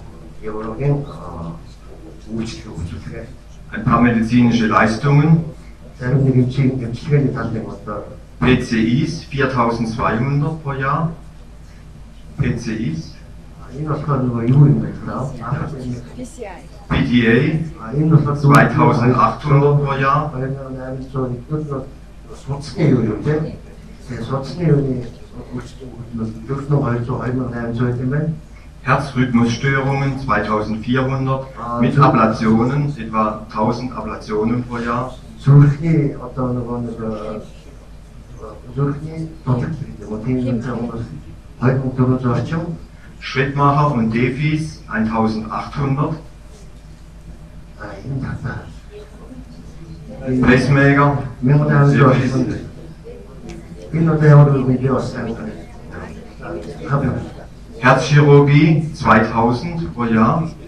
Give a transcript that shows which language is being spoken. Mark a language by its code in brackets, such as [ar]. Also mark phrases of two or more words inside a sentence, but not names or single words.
[de] Ein paar medizinische Leistungen. [mn] зарим нэг эмчилгээний талын одоо [de] PCIs 4200 pro Jahr. PCIs. [mn] Энэ болохоор нөгөө юу юм бэ? [de] PTA 2800 pro Jahr. [mn] Судасны юу юм те? Тэгээ судасны юуны [de] Herzrhythmusstörungen 2400 mit Ablationen, etwa 1000 Ablationen pro Jahr. [mn] Зүрхний одоо нөгөө зүрхний дотор тийм хүмүүс 2400 орчим. [de] Schrittmacher und Defis 1800. Pacemaker. Herzchirurgie 2000 pro Jahr.